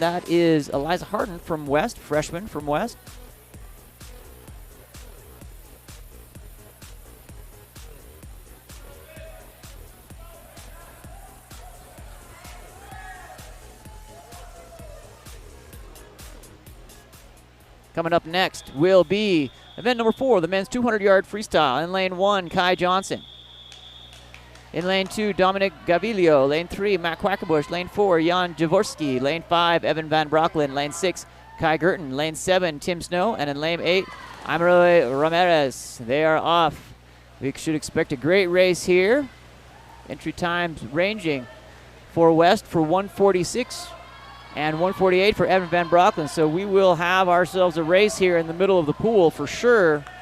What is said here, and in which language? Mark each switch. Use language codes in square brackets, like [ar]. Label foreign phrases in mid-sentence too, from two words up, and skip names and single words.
[en] That is Eliza Hardin from West, freshman from West. Coming up next will be event number 4, the men's 200-yard freestyle. In lane 1, Kai Johnson. In lane 2, Dominic Gavilio. Lane 3, Matt Quackenbush. Lane 4, Jan Jaworski. Lane 5, Evan Van Brocklin. Lane 6, Kai Gurton. Lane 7, Tim Snow. And in lane 8, Amaroy Ramirez. They are off. We should expect a great race here. Entry times ranging for West for 1:46. And 1:48 for Evan Van Brocklin. So we will have ourselves a race here in the middle of the pool for sure.